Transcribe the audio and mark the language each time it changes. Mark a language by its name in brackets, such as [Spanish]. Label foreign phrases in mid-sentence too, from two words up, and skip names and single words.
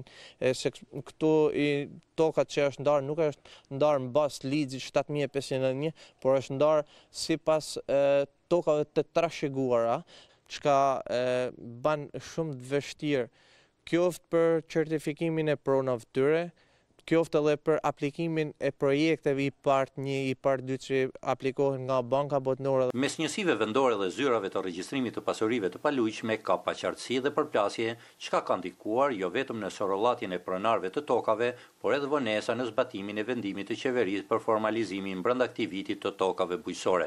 [Albanian] Se këtu tokat që është ndarë nuk është ndarë në bazë ligjit 7501, por është ndarë sipas tokave të trashëguara, çka ban shumë të vështirë, qoftë për certifikimin e pronave tyre, qoftë edhe për aplikimin e projekteve i part 1, i part 2 që aplikohen nga banka botërore. Mes njësive vendore dhe zyrave të regjistrimit të pasurive të paluajtshme ka paqartësi dhe përplasje, çka ka ndikuar jo vetëm në sorollatjen e pronarëve të tokave, por edhe vonesa në zbatimin e vendimit të qeverisë për formalizimin brenda këtij viti të tokave bujqësore.